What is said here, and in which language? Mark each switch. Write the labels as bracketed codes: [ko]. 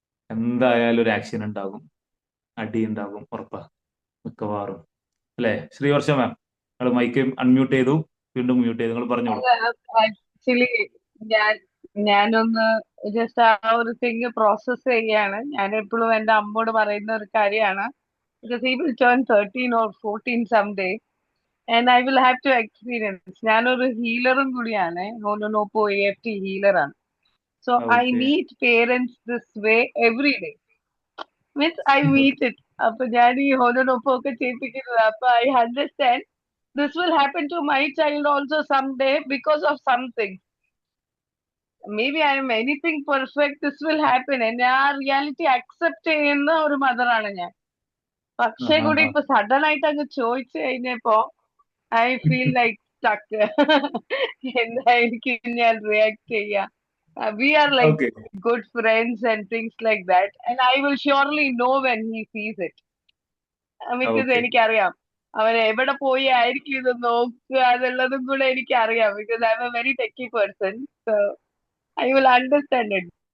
[ml] എന്തായാലും ഒരു ആക്ഷൻ ഉണ്ടാകും, അടി ഉണ്ടാകും, ഉറപ്പാ, മിക്കവാറും, അല്ലേ? ശ്രീവർഷ മാം, നിങ്ങൾ മൈക്ക് അൺമ്യൂട്ട് ചെയ്തു, വീണ്ടും മ്യൂട്ട് ചെയ്തു, നിങ്ങൾ പറഞ്ഞോളൂ. ആക്ച്വലി ഞാൻ ഞാനൊന്ന് ജസ്റ്റ് ആ ഒരു തിങ് പ്രോസസ് ചെയ്യാണ്. ഞാൻ എപ്പോഴും എന്റെ അമ്മോട് പറയുന്ന ഒരു കാര്യമാണ്, because [en] he will turn 13 or 14 someday and I will have to experience. [ml] ഞാനൊരു ഹീലറും കൂടിയാണ്, ഹോണോനോപ്പോ EFT ഹീലറാണ്. [en] So I okay meet parents this way every day. Means I meet it. [ml] അപ്പൊ ഞാൻ ഈ ഹോണോനോപ്പോ ഒക്കെ ചെയ്യിപ്പിക്കുന്നത്. [en] അപ്പൊ I understand this will happen to my child also someday because of something. Maybe I am anything perfect, this will happen. [ml] എന്നെ ആ reality accept ചെയ്യുന്ന ഒരു മദറാണ് ഞാൻ. പക്ഷേ കൂടി ഇപ്പൊ സഡൻ ആയിട്ട് അങ്ങ് ചോദിച്ചു കഴിഞ്ഞപ്പോ [en] I feel like stuck. [ml] എന്തായിരിക്കും ഞാൻ റിയാക്ട് ചെയ്യാ? [en] we are like okay good friends and things like that, and I will surely know when he sees it, because okay [ml] എനിക്കറിയാം അവൻ എവിടെ പോയി ആയിരിക്കും ഇത് നോക്കുക എന്നുള്ളതും കൂടെ എനിക്കറിയാം, [en] because I am a very techie person, so I will understand it.